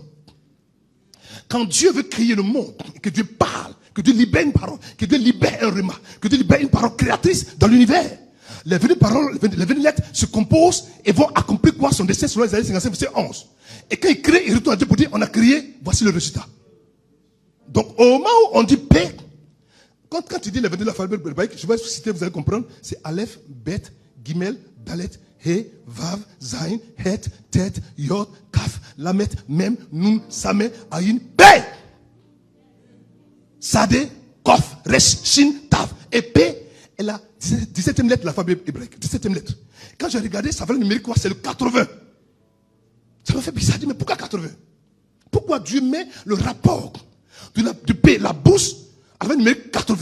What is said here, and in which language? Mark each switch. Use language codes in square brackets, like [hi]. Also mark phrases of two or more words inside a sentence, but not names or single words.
[fr] Quand Dieu veut créer le monde, que Dieu parle, que Dieu libère une parole, que Dieu libère un remas, que Dieu libère une parole créatrice dans l'univers, les 22 paroles, les 22 lettres se composent et vont accomplir quoi? Son destin selon Isaïe 55, verset 11. Et quand il crée, il retourne à Dieu pour dire, on a créé, voici le résultat. Donc, au moment où on dit paix, quand il dit les 22 de l'alphabet hébraïque, je vais citer, vous allez comprendre, c'est [he] אלף, בית, גימל, דלת, הא, וו, זין, חית, טית, יוד, כף, למד, מם, נון, סמך, עין, [fr] paix. [he] צדי, קוף, ריש, שין, תו. [fr] Et paix est la 17e lettre de l'alphabet hébraïque. 17e lettre. Quand j'ai regardé, ça valait numérique quoi? C'est le 80. Ça m'a fait bizarre. Je dis, mais pourquoi 80? Pourquoi Dieu met le rapport de paix, la bouche, avec le numérique 80?